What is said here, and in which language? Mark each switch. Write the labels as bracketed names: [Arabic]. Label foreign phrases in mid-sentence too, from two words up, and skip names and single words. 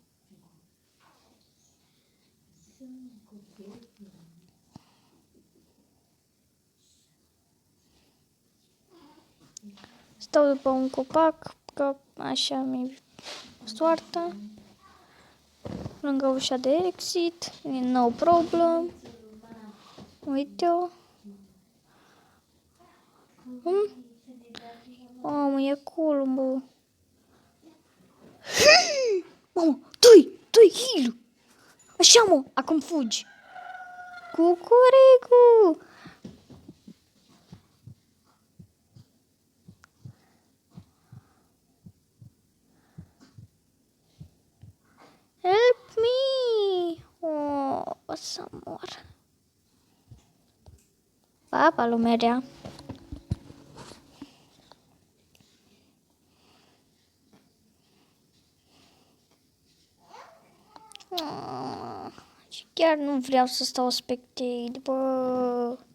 [Romanian] Stau după un copac, că așa mi-e soarta. Lângă ușa de exit, [English] no problem. [Romanian] Uite-o. Mamă, e columbu. Mamă, dă-i heal. Așa, mă, acum fugi. Cucuricu. [English] Help me. [Romanian] O să mor. Pa, pa, lumerea. Și chiar nu vreau să stau spectate, bă.